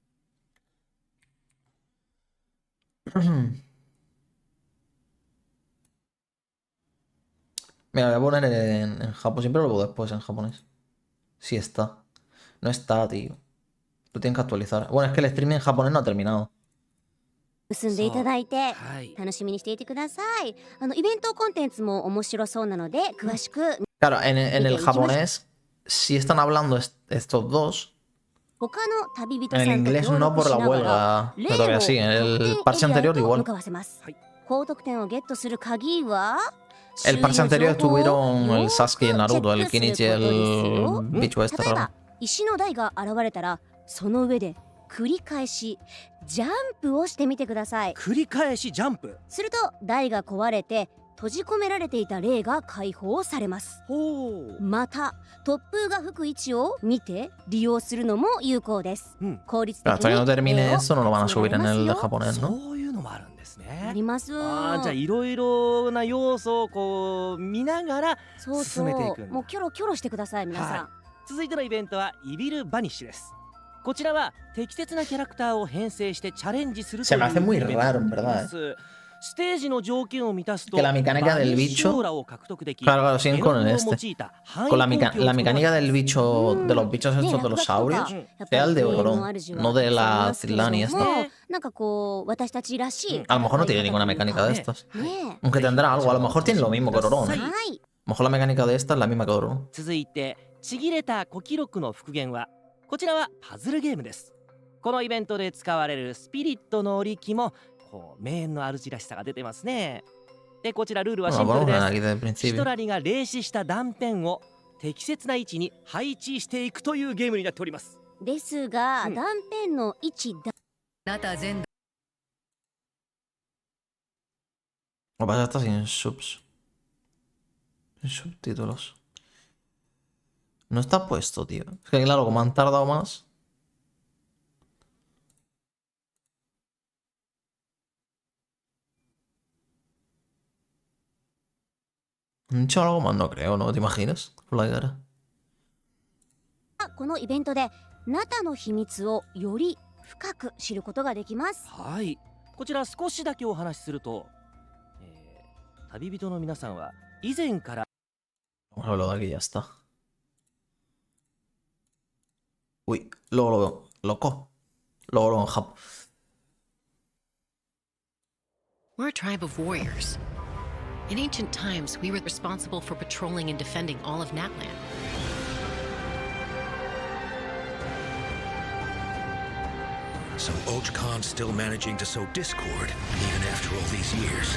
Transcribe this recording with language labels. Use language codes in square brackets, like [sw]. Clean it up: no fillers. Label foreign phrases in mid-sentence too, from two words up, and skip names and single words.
[es] Mira, voy a poner en Japón. Siempre lo pongo después en japonés. Sí está. No está, tío. Lo tienen que actualizar. Bueno, es que el streaming en japonés no ha terminado. [ja] 結んでいただいてはい。楽しみにしていてください。イベントコンテンツも面白そうなので詳しく [es] Claro, en el japonés sí están hablando estos dos. [ja] 他の旅人 [es] En [ja] さ [es] el [ja] んと [es] inglés [ja] 協 [es] no [ja] 力 [es] por [ja] し [es] la [ja] ながら [es] huelga. Pero todavía sí. En el parche anterior [ja] 向 [es] igual. [ja] かわせますはい。高得点をゲットする鍵は [es] El parche anterior estuvieron el Sasuke y el [ja] よく [es] Naruto, el [ja] チェックする [es] Kenichi y [ja] ことですよ [es] el bicho este [ja] 例え [es] raro. [ja] ば石の台が現れたらその上で繰り返しジャンプをしてみてください。繰り返しジャンプ。すると台が壊れて閉じ込められていた霊が解放されます。ほう。また突風が吹く位置を見て利用するのも有効です。うん。効率的 [es] Pero hasta que no [ja] に [es] termine [ja] 霊を [es] eso no lo van a [ja] 集め [es] subir [ja] ら [es] en [ja] れます [es] el [ja] よ。 [es] japonés, ¿no? [ja] そういうのもあるんですあね。ります。あーじゃあいろいろな要素をこう見ながらそう進めていくんだもうキョロキョロしてください皆さん。は続いてのイベントはイビルバニッシュです。こちらは適切なキャラクターを編成してチャレンジすると [es] Se [ja] いう [es] me hace muy [ja] イベント [es] raro, en [ja] になりま [es] verdad. [ja] す。ステージの条件を満たすと [es] Que la mecánica del [ja] バニッシュ [es] bicho- [ja] オーラを獲得でき [es] Claro, claro, siguen con [ja] 絵の具を [es] este. [ja] 用いた範囲 [es] Con la [ja] 攻撃を行う [es] mecánica del bicho, de los [ja] ね [es] bichos estos de los saurios, [ja] やっぱり [es] sea el de [ja] ゲームの [es] Ororon, [ja] 主は [es] no de [ja] そう言い [es] la [ja] ますけれども [es] Zilani esta. [ja] なんかこう私たちらしい [es] A lo mejor no tiene ninguna mecánica de estas. [ja] ね [es] Aunque tendrá algo, a lo mejor tiene lo mismo que Ororon. [ja] え。 [es] ¿eh? [ja] は [es] A [ja] い。 [es] lo mejor la mecánica de esta es la misma que Ororon. [ja] 続いてちぎれた古記録の復元はこちらはパズルゲームです。このイベントで使われるスピリットの織機もこう名演の主らしさが出てますね。でこちらルールは [es] Bueno, [ja] シンプ [es] lo [ja] ル [es] ponemos [ja] で [es] aquí [ja] す。 [es] desde el [ja] シト [es] principio. [ja] ラリが霊視した断片を適切な位置に配置していくというゲームになっております。ですが、うん断片の位置だ [es] Lo que pasa es que está sin subs. Sin subtítulos. No está puesto, tío. Es que claro, como han tardado más. ¿Han hecho algo más? No creo, ¿no? ¿Te imaginas? Por la cara. [ja] このイベントでナタの秘密をより深く知ることができます。はいこちら少しだけお話しすると、旅人の皆さんは以前から [es] Vamos a verlo de aquí y ya está. Uy, luego lo veo. Loco. Luego lo veo en Jap. [en] We're a tribe of warriors. In ancient times, we were responsible for patrolling and defending all of Natlan. So Khan's still managing to sow discord, even after all these years.